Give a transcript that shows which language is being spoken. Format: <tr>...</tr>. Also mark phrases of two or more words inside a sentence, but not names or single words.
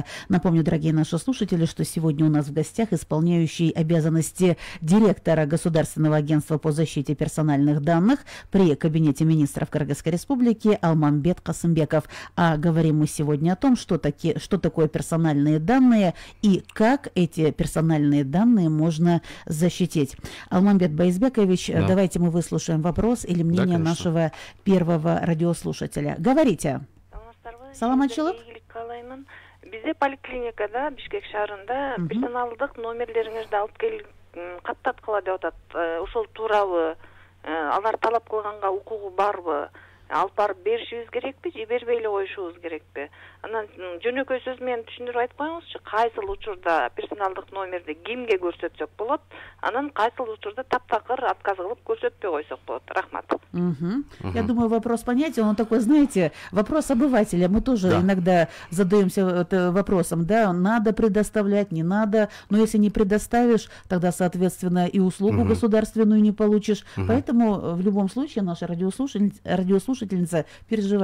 <ru>Напомню, дорогие наши слушатели, что сегодня у нас в гостях исполняющий обязанности директора Государственного агентства по защите персональных данных при Кабинете министров Кыргызской Республики Алмамбет Касымбеков. А говорим мы сегодня о том, что такое персональные данные и как эти персональные данные можно защитить. Алмамбет Байзбекович, да. Давайте мы выслушаем вопрос или мнение нашего первого радиослушателя. Говорите.</ru> <ar>السلام عليكم.</ar> <ky>Бізде поликлиникада Бишкек шаарында персоналдык номерлериңизди алып келип каттаткыла деп атат. Ошол туурабы, алар талап кылганга укугу барбы? Алып барып беришибиз керекпи же бербей эле коюшубуз керекпи? Анан жөнөкөй сөз менен түшүндүрүп айтып коюңузчу, кайсыл учурда персоналдык номерди кимге көрсөтсөк болот, анан кайсыл учурда таптакыр отказ кылып көрсөтпөй койсок болот. Рахмат.</ky> <ru>Я думаю, вопрос понятен. Он такой, знаете, вопрос обывателя. Мы тоже иногда задаемся вопросом, да, надо предоставлять, не надо, но если не предоставишь, тогда, соответственно, и услугу государственную не получишь. Поэтому в любом случае наша радиослушательница переживает, видимо.</ru>